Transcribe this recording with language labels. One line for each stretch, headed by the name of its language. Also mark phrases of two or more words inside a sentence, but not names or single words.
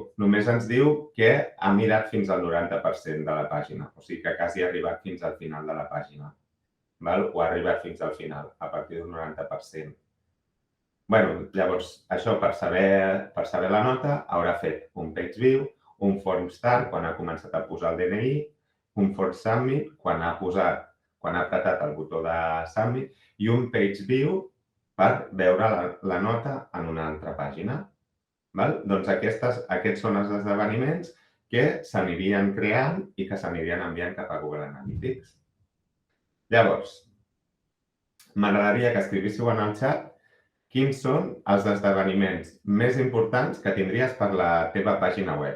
Catalan: Només ens diu que ha mirat fins al 90% de la pàgina. O sigui que quasi ha arribat fins al final de la pàgina. O ha arribat fins al final, a partir d'un 90%. Llavors, això per saber la nota, haurà fet un
English: page view,
Catalan: un
English: form start
Catalan: quan ha començat a posar el DNI, un
English: form submit
Catalan: quan ha apretat el botó de submit i un
English: page view
Catalan: per veure la nota en una altra pàgina. Doncs aquests són els esdeveniments que s'anirien creant i que s'anirien enviant cap a Google Analytics. Llavors, m'agradaria que escrivíssiu en el xat quins són els esdeveniments més importants que tindries per la teva pàgina web.